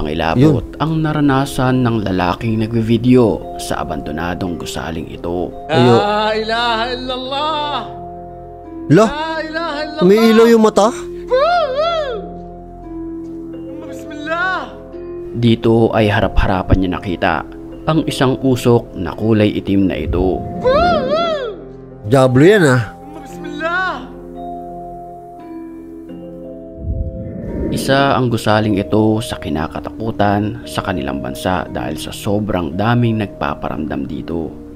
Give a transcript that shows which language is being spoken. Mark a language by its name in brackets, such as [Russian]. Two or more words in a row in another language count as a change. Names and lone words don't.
[Filipino] Nakakapangilabot ang naranasan ng lalaking nagve-video sa abandonadong gusaling ito. [Arabic] لا إله إلا الله. La, [Filipino] may ilaw yung mata. Bismillah. Dito ay harap-harapan niya nakita ang isang usok na kulay itim na ito. Diablo yan ah. Isa ang gusaling ito sa kinakatakutan sa kanilang bansa dahil sa sobrang daming nagpaparamdam dito.